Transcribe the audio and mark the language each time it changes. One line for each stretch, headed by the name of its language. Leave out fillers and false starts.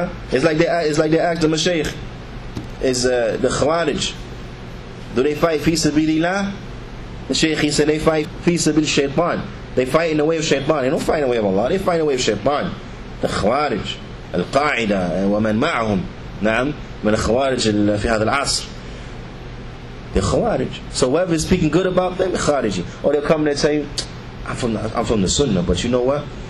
English: It's like they ask the mashaykh, is the khawarij, do they fight fi sabilillah? The shaykh, he said they fight fi sabil shaitan. They fight in the way of shaitan. They don't fight in the way of Allah. They fight in the way of shaitan. The khawarij,
Arabic: al-qa'ida wa man ma'ahum. نعم من الخوارج في هذا العصر.
English: They're khawarij. So whoever is speaking good about them, khariji. Or they'll come and tell you, I'm from the sunnah, but you know what?